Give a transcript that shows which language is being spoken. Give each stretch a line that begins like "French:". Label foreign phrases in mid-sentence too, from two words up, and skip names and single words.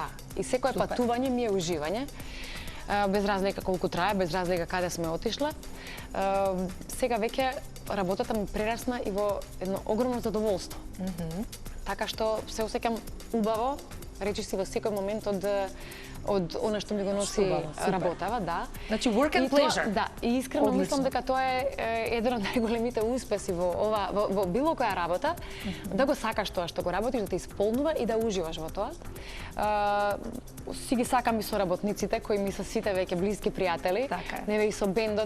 Macedonian: И секое патување ми е уживање. Без разлика колку трае, без разлика каде сме отишле. Сега веќе работата ми прерасна и во едно огромно задоволство. Така што се осеќам убаво, речиси во секој момент од она што ми го носи работава, да. Значи
English: work and pleasure.
Macedonian: Да, и искрено мислам дека тоа е еден од најголемите успеси во било која работа, да го сакаш тоа што го работиш, да те исполнува и да уживаш во тоа. Си ги сакам и соработниците кои ми се сите веќе блиски пријатели. Неве и со бендот.